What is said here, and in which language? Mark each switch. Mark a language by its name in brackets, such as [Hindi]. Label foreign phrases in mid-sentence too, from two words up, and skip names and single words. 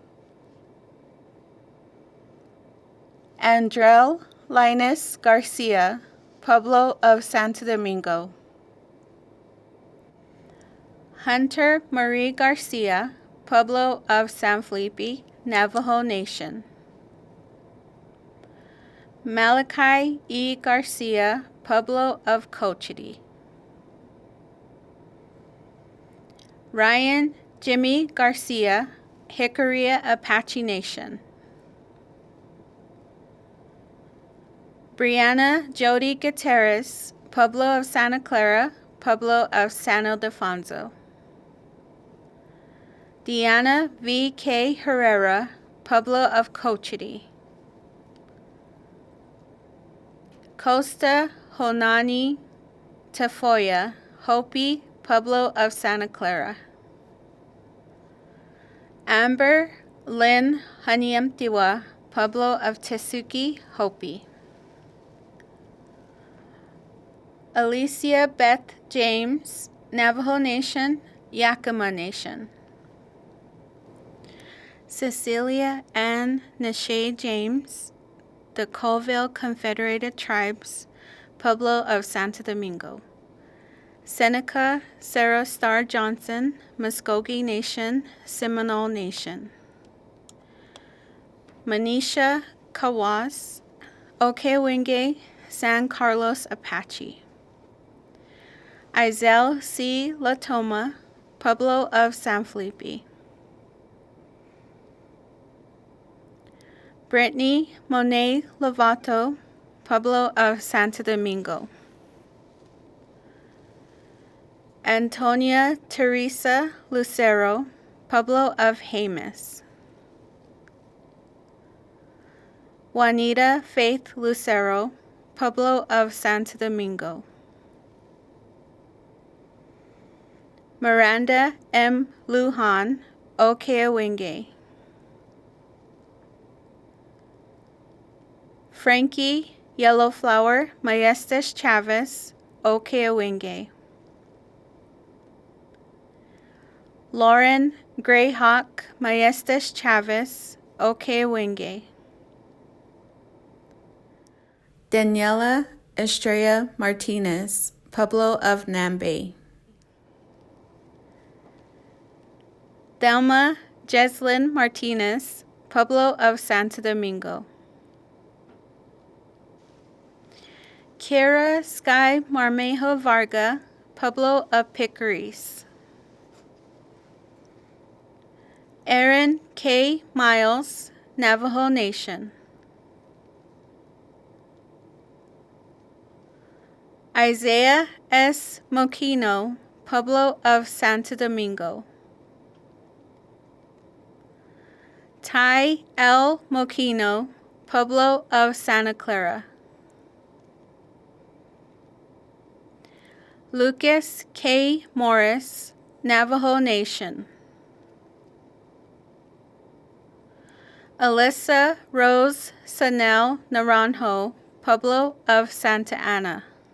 [English] Andrel Linus Garcia, Pueblo of Santo Domingo. Hunter Marie Garcia, Pueblo of San Felipe, Navajo Nation. Malachi E. Garcia, Pueblo of Cochiti. Ryan Jimmy Garcia, Jicarilla Apache Nation. Brianna Jody Gutierrez, Pueblo of Santa Clara, Pueblo of San Ildefonso. Deanna V. K. Herrera, Pueblo of Cochiti. Costa Honani Tafoya, Hopi, Pueblo of Santa Clara. Amber Lynn Haniemtiwa, Pueblo of Tesuque, Hopi. Alicia Beth James, Navajo Nation, Yakima Nation. Cecilia Ann Nashe James, the Colville Confederated Tribes, Pueblo of Santo Domingo. Seneca Sarah Starr Johnson, Muskogee Nation, Seminole Nation. Manisha Kawas, Okewinge, San Carlos Apache. Izel C. Latoma, Pueblo of San Felipe. Brittany Monet Lovato, Pueblo of Santo Domingo. Antonia Teresa Lucero, Pueblo of Jemez. Juanita Faith Lucero, Pueblo of Santo Domingo. Miranda M. Lujan, Okewinge. Frankie Yellowflower Maestas Chavez, Okewinge. Lauren Greyhawk Maestas Chavez, Okewinge. Daniela Estrella Martinez, Pueblo of Nambe. Thelma Jeslyn Martinez, Pueblo of Santo Domingo. Kira Sky Marmejo Varga, Pueblo of Picaris. Aaron K. Miles, Navajo Nation. Isaiah S. Moquino, Pueblo of Santo Domingo. Ty L. Moquino, Pueblo of Santa Clara. Lucas K. Morris, Navajo Nation. Alyssa Rose Sanel Naranjo, Pueblo of Santa Ana.